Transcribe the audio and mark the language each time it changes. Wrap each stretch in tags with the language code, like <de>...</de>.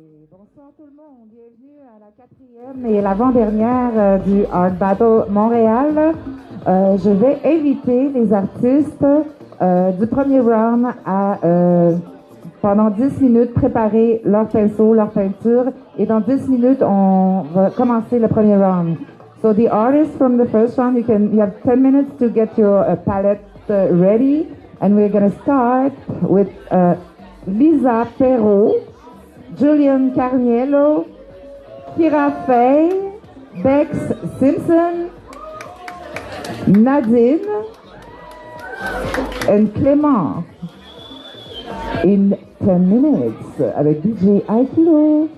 <fr>Bonsoir tout le monde, bienvenue à la quatrième et l'avant-dernière du Art Battle Montréal. Je vais inviter les artistes du premier round à, pendant 10 minutes, préparer leur pinceau, leur peinture, et dans 10 minutes, on va commencer le premier round.</fr> <en>So the artists from the first round, you have 10 minutes to get your palette ready, and we're going to start with Liza Perreault, Julian Cargnello, Faye, Becks Simpson, Nadine, and Clément. In 10 minutes</en> <fr>avec DJ Aikilo.</fr>